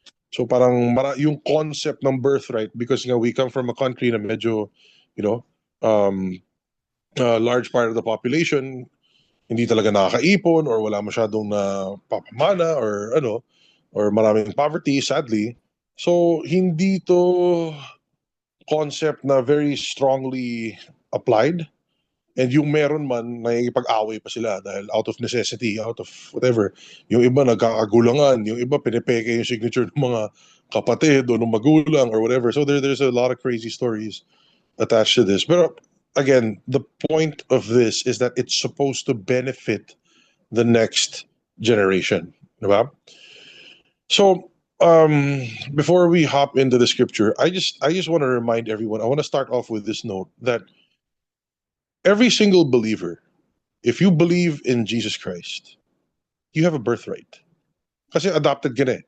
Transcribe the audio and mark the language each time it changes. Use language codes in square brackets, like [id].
[en] So parang [tl] yung [en] concept ng birthright, because [tl] nga [en] we come from a country [tl] na medyo, [en] you know, um, a large part of the population [tl] hindi talaga nakakaipon or wala masyadong na papamana or ano, [en] or [tl] maraming [en] poverty, sadly. So [tl] hindi to [en] concept na very strongly applied. [tl] And yung meron man, nakikipag-away pa sila dahil [en] out of necessity, out of whatever. [tl] Yung iba nagkakagulangan, yung iba pinipeke yung signature ng mga kapatid o ng magulang [en] or whatever. So there's a lot of crazy stories attached to this. But again, the point of this is that it's supposed to benefit the next generation. Diba? So before we hop into the scripture, I just want to remind everyone, I want to start off with this note that every single believer, if you believe in Jesus Christ, you have a birthright. [tl] Kasi adopted ka na eh.